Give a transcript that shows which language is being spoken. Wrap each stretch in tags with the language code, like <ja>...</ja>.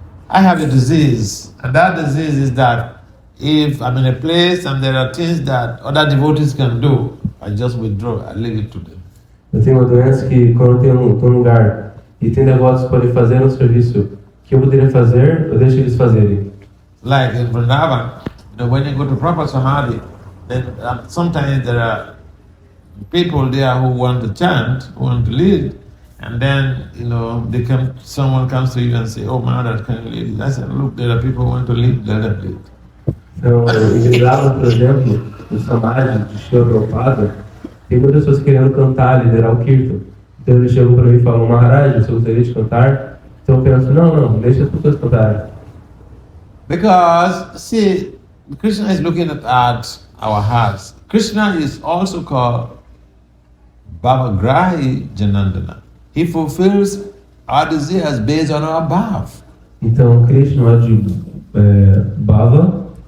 <en>I have a disease, and that disease is that if I'm in a place and there are things that other devotees can do, I just withdraw, I leave it to them.</en> <pt>Eu tenho uma doença que quando eu estou num lugar e tem devotos que podem fazer um serviço que eu poderia fazer, eu deixo eles fazerem.</pt> <en>Like in Vrindavan, when you go to proper samadhi, then sometimes there are people there who want to chant, who want to lead, and then someone comes to you and say, "Oh, Maharaja, can you lead?" I said, "Look, there are people who want to lead, let them lead."</en> <pt>Então, em Vrindavan, por exemplo, no Samadhi de Shri Prabhupada, tem muitas pessoas querendo cantar, liderar o Kirtan. Então eles chegam para mim e falam, Maharaja, você gostaria de cantar? Então eu penso, não, deixa as pessoas cantarem.</pt> <en>Because, see, Krishna is looking at our hearts. Krishna is also called Bhavagrahi Janandana. He fulfills our desires based on our bhava.</en> <pt>Então, Krishna é de Bhava.</pt>